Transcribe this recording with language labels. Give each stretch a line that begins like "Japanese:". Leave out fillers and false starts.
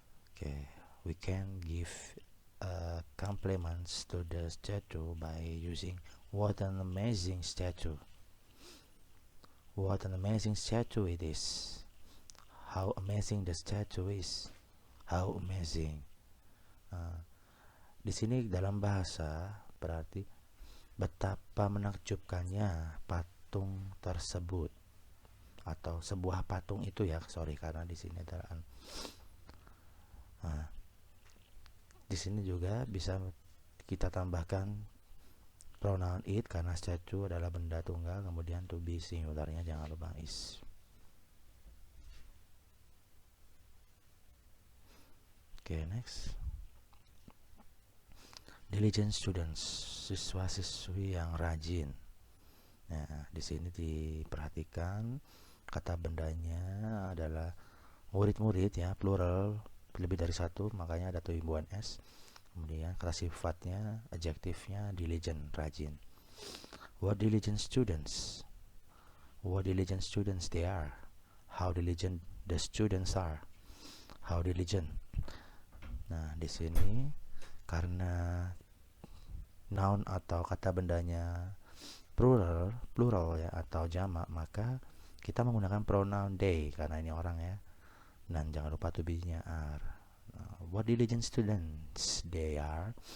English: Okay, we can give compliments to the statue by using what an amazing statue, what an amazing statue it is, how amazing the statue is, how amazing.
Indonesian: Di sini dalam bahasa berarti betapa menakjubkannya patung tersebut, atau sebuah patung itu ya, karena di sini adalah di sini juga bisa kita tambahkan pronoun it karena statue adalah benda tunggal, kemudian to be singularnya jangan lupa is. Oke, next.
English: Diligent students,
Indonesian: siswa-siswi yang rajin. Nah, di sini diperhatikan kata bendanya adalah murid-murid ya, plural, lebih dari satu, makanya ada imbuhan s. Kemudian kata sifatnya, adjektifnya diligent, rajin.
English: What diligent students? What diligent students they are? How diligent the students are? How diligent?
Indonesian: Nah, di sini karena noun atau kata bendanya plural ya atau jamak, maka kita menggunakan pronoun they karena ini orang ya. Dan jangan lupa to be-nya are.
English: What diligent students they are.